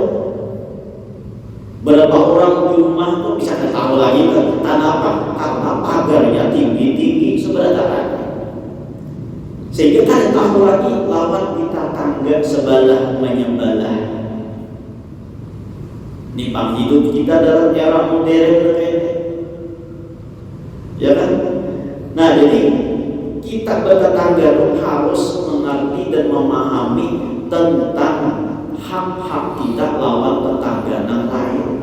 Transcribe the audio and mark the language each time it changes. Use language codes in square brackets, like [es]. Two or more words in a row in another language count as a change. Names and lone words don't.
[id] Berapa orang di rumah tuh bisa tahu lagi kan? Kenapa? Karena pagarnya tinggi-tinggi sebelah kanan. Sehingga kada tahu lagi lawan di tetangga sebelah menyebelah. Nimpang hidup kita dalam era modern ini, ya kan? Nah jadi kita bertetangga itu harus mengerti dan memahami tentang hak-hak kita lawan tetangga yang lain.